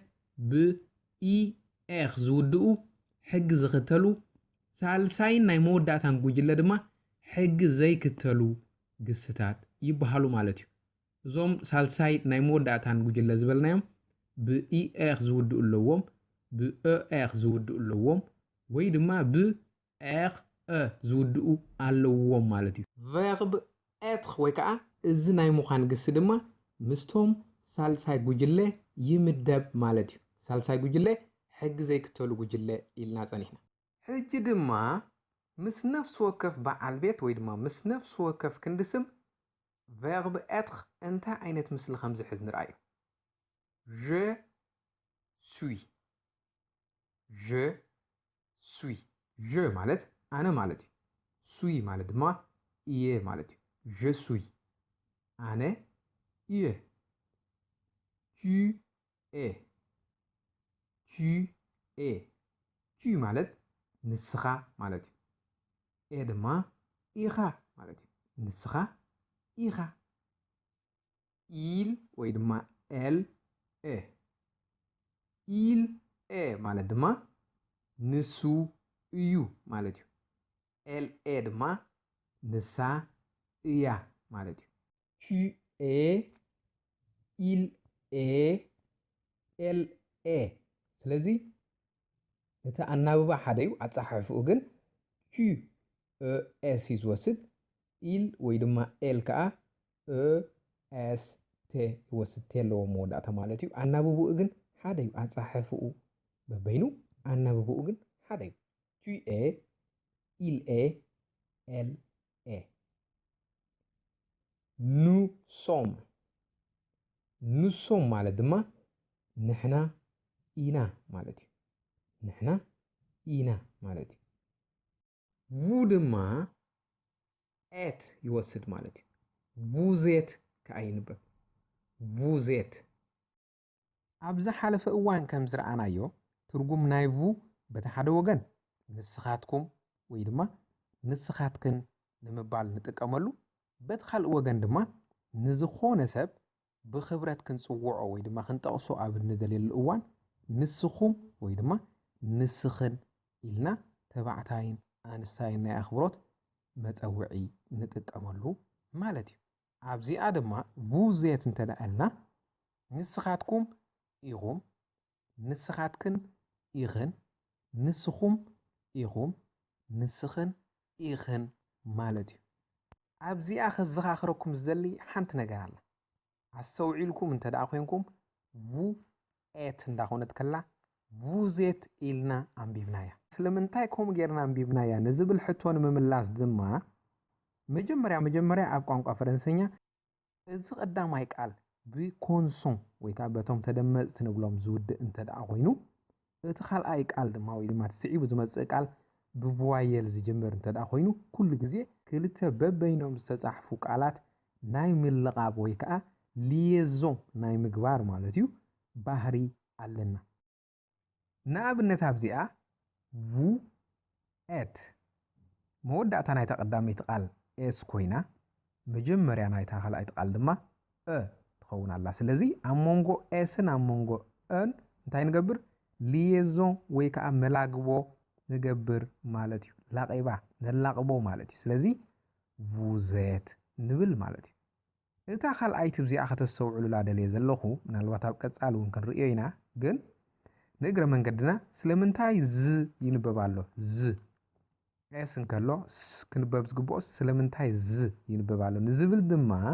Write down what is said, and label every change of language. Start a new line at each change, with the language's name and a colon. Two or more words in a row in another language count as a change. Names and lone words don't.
Tigrinya: ብኢኤኽ ዝውድኡ ሕጊ ዝኽተሉ ሳልሳይን ናይ መወዳእታን ጉጅለ ድማ ሕጊ ዘይክተሉ ግስታት ይበሃሉ ማለት እዩ እዞም ሳልሳይ ናይ መወዳእታን ጉጅለ ዝበልናዮም ብኢኤኽ ዝውድኡ ኣለዎም ብኤኽ ዝውድኡ ኣለዎም ወይ ድማ ብኤኽ ዝውድኡ ኣለዎም ማለት እዩ
French: verbe être
Tigrinya: ወይ ከዓ እዚ ናይ ምዃን ግሲ ድማ ምስቶም ሳልሳይ ጉጅለ ይምደብ ማለት እዩ ሳልሳይ ጉጅለ ሕጊ ዘይክተሉ ጉጅለ ኢልና ጸኒሕና ሕጂ ድማ ምስ ነፍሲ ወከፍ በዓል ቤት ወይ ድማ ምስ ነፍሲ ወከፍ ክንድስም
French: verbe être
Tigrinya: እንታይ ዓይነት ምስሊ ከም ዝሕዝ ንርአዮ
French: je suis
Tigrinya: je ማለት ኣነ ማለት እዩ suis ማለት ድማ እየ ማለት እዩ
French: je suis
Tigrinya: ኣነ እየ
French: tu es
Tigrinya: ማለት ንስኻ ማለት እዩ ድማ ኢኻ ማለት እዩ ንስኻ ኢኻ il ወይ ድማ
French: elle est
Tigrinya: ማለት ድማ ንሱ እዩ ማለት እዩ elle ድማ ንሳ እያ ማለት እዩ
French: tu es il est elle est
Tigrinya: ስለዚ እቲ ኣናብባ ሓደ እዩ ኣጻሓፍኡ ግን
French: tu es
Tigrinya: ይወስድ il ወይ ድማ elle ከዓ es ተ ይወስድ ተለዎ መወዳእታ ማለት እዩ ኣናብብኡ ግን ሓደ እዩ ኣጻሓፍኡ በበይኑ ኣናብብኡ ግን ሓደ እዩ
French: tu es il est elle est nous
Tigrinya: sommes ማለት ድማ ንሕና ኢና ማለት እዩ ንሕና ኢና ማለት እዩ vous ድማ et ይወስድ ማለት እዩ
French: vous êtes
Tigrinya: ከዓ ይንበብ
French: vous êtes
Tigrinya: ኣብ ዝሓለፈ እዋን ከም ዝረኣናዮ ትርጉም ናይ vous በቲ ሓደ ወገን ንስኻትኩም ወይ ድማ ንስኻትክን ንምባል ንጥቀመሉ በቲ ካልእ ወገን ድማ ንዝኾነ ሰብ ብኽብረት ክንጽውዖ ወይ ድማ ክንጠቕሶ ኣብ ንደልየሉ እዋን ንስኹም ወይ ድማ ንስኽን ኢልና ተባዕታይን ኣንስታይን ናይ ኣኽብሮት መፀውዒ ንጥቀመሉ ማለት እዩ ኣብዚኣ ድማ
French: vous êtes
Tigrinya: እንተደኣልና ንስኻትኩም ኢኹም ንስኻትክን ኢኽን ንስኹም ኢኹም ንስኽን ኢኽን ማለት እዩ ኣብዚኣ ከዘኻኽረኩም ዝደሊ ሓንቲ ነገር ኣላ ኣስተውዒልኩም እንተደኣ ኮይንኩም
French: vous êtes
Tigrinya: እንዳኾነት ከላ
French: vous êtes
Tigrinya: ኢልና ኣንቢብናያ ስለምንታይ ከምኡ ጌርና ኣንቢብናያ ንዝብል ሕቶ ንምምላስ ድማ መጀመርያ ኣብ ቋንቋ ፈረንሰኛ እዚ ቀዳማይ ቃል ብኮንሶን ወይ ከዓ በቶም ተደመፅቲ ንብሎም ዝውድእ እንተደኣ ኮይኑ እቲ ካልኣይ ቃል ድማ ወይ ድማ ትስዒቡ ዝመፅእ ቃል ብቮየል ዝጅምር እንተደኣ ኮይኑ ኩሉ ግዜ ክልተ በበይኖም ዝተጻሕፉ ቃላት ናይ ምልቓብ ወይ ከዓ liaison ናይ ምግባር ማለት እዩ ባህሪ ኣለና ንኣብነት ኣብዚኣ
French: vous êtes
Tigrinya: መወዳእታ ናይ ተቐዳሚት ቃል s ኮይና መጀመርያ ናይ ካልኣይቲ ቃል ድማ ትኸውን ኣላ ስለዚ ኣብ መንጎ s ን ኣብ መንጎ n እንታይ ንገብር liaison ወይ ከዓ መላግቦ ንገብር ማለት እዩ ላቂባ ነላቅቦ ማለት እዩ ስለዚ
French: vous êtes
Tigrinya: ንብል ማለት እዩ እታ ካልኣይቲ እዚኣ ከተሰውዕሉላ ደልየ ዘለኹ ምናልባት ኣብ ቀጻሊ እውን ክንሪኦ ኢና ግን ንእግረ መንገድና ስለምንታይ ዝ ይንበብ ኣሎ ዝ ኤስ እንከሎ ክንበብ ዝግብኦስ ስለምንታይ ዝ ይንበብ ኣሎ ንዝብል ድማ